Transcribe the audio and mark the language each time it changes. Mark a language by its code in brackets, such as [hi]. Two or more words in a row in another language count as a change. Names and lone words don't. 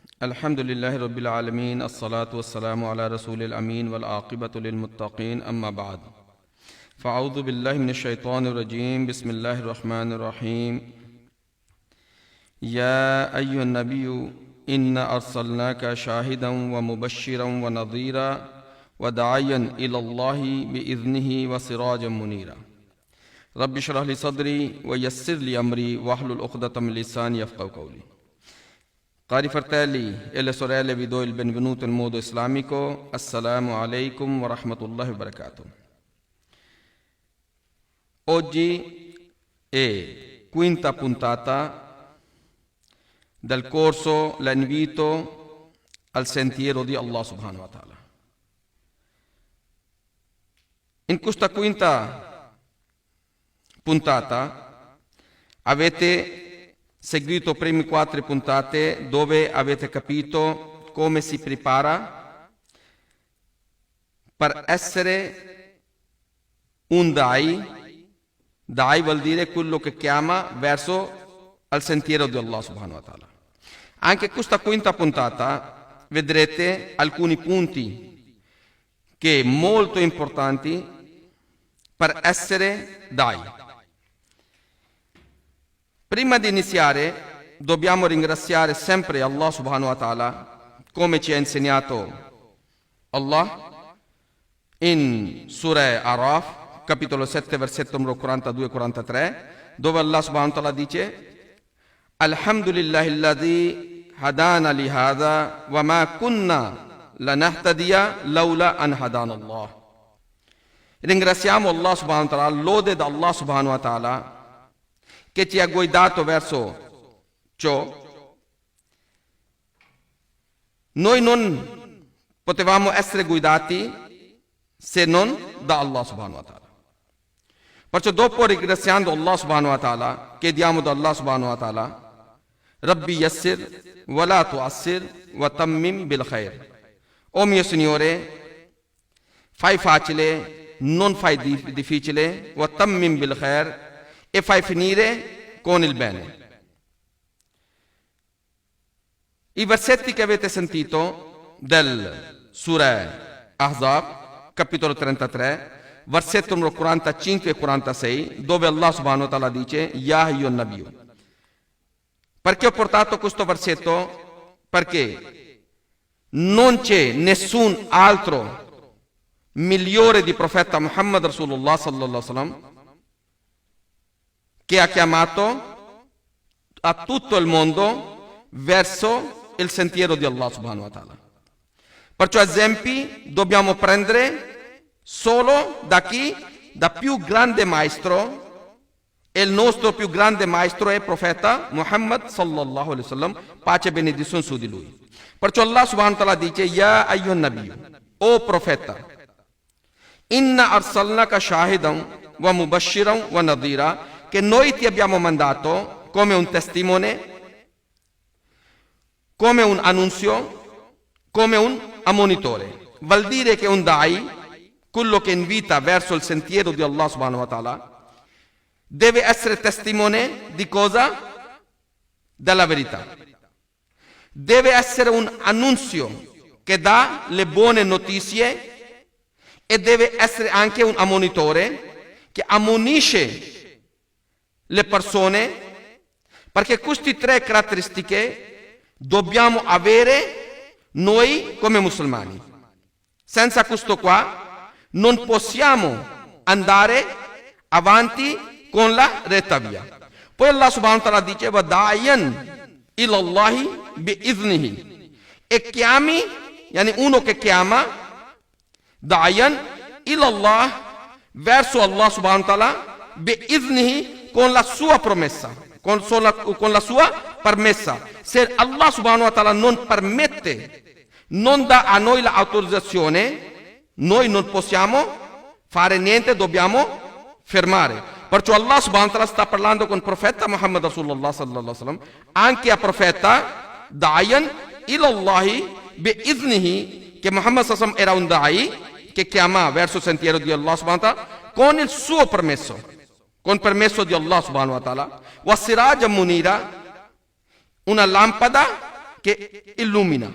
[ar] الحمد لله رب العالمين والصلاة والسلام على الرسول الأمين والعاقبة للمتقين أما بعد فأعوذ بالله من الشيطان الرجيم بسم الله الرحمن الرحيم يا أيها النبي إنا أرسلناك شاهدا ومبشرا ونذيرا وداعيا إلى الله بإذنه وسراجا منيرا رب اشرح لي صدري ويسر لي أمري واحلل عقدة من لساني يفقهوا قولي. [it] Cari fratelli e le sorelle, vi do il benvenuto in modo islamico. [ar] السلام عليكم ورحمة الله وبركاته. [it] Oggi è quinta puntata del corso L'invito al sentiero di Allah [ar] سبحانه وتعالى. [it] In questa quinta puntata avete seguito primi 4 puntate dove avete capito come si prepara per essere un dai. Dai vuol dire quello che chiama verso al sentiero di Allah [ar] سبحانه وتعالى. [it] Anche questa quinta puntata vedrete alcuni punti che molto importanti per essere dai. Prima di iniziare dobbiamo ringraziare sempre Allah [ar] سبحانه وتعالى, [it] come ci ha insegnato Allah in Surah Araf, capitolo 7, versetto numero 42-43, dove Allah [ar] سبحانه وتعالى [it] dice: [ar] الحمد لله الذي هدانا لهذا وما كنا لنهتدي لولا أن هدانا الله. [it] Ringraziamo Allah [ar] سبحانه وتعالى, [it] lode da Allah [ar] سبحانه وتعالى [it] che ci ha guidato verso ciò. Noi non potevamo essere guidati se non da Allah [ar] سبحانه وتعالى. [it] Perciò dopo, ringraziando Allah [ar] سبحانه وتعالى, [it] chiediamo da Allah [ar] سبحانه وتعالى: رب يسر ولا تعسر وتمم بالخير. [it] O mio Signore, fai facile, non fai difficile, [ar] وتمم بالخير, [it] e fai finire con il bene. I versetti che avete sentito del Surah Ahzab, capitolo 33, versetto numero 45 e 46, dove Allah [ar] سبحانه وتعالى [it] dice: [ar] يا أيها النبي. [it] Perché ho portato questo versetto? Perché non c'è nessun altro migliore di profeta Muhammad [ar] رسول الله صلى الله عليه وسلم [it] che ha chiamato a tutto il mondo verso il sentiero di Allah [ar] سبحانه وتعالى. [it] Perciò esempi dobbiamo prendere solo da chi? Da più grande maestro, e il nostro più grande maestro è il profeta Muhammad [ar] صلى الله عليه وسلم, [it] pace e benedizione su di lui. Perciò Allah [ar] سبحانه وتعالى [it] dice: [ar] يا أيها النبي, [it] o profeta, [ar] إنا أرسلناك شاهدا ومبشرا ونذيرا, [it] che noi ti abbiamo mandato come un testimone, come un annunzio, come un ammonitore. Vuol dire che un dai, quello che invita verso il sentiero di Allah [ar] سبحانه وتعالى, [it] deve essere testimone di cosa? Della verità. Deve essere un annunzio che dà le buone notizie, e deve essere anche un ammonitore che ammonisce le persone, perché queste 3 caratteristiche dobbiamo avere noi come musulmani. Senza questo qua non possiamo andare avanti con la retta via. Poi Allah [ar] سبحانه وتعالى [it] dice: [ar] وداعيا إلى الله بإذنه, [it] e chiami, yani uno che chiama, [ar] داعيا إلى الله, [it] verso Allah [ar] سبحانه وتعالى, [it] bi'iznihi, con la sua promessa, con la sua permessa. Se Allah [ar] سبحانه وتعالى [it] non permette, non dà a noi l'autorizzazione, noi non possiamo fare niente, dobbiamo fermare. Perciò Allah [ar] سبحانه وتعالى [it] sta parlando con il profeta Muhammad [ar] رسول الله صلى الله عليه وسلم, [it] anche a profeta, [ar] داعيا إلى الله بإذنه, [it] che Muhammad [ar] صلى الله عليه وسلم [it] era un dai che chiama verso il sentiero di Allah [ar] سبحانه وتعالى [it] con il suo permesso, con permesso di Allah [ar] سبحانه وتعالى. وسراجا منيرا, [it] una lampada che illumina.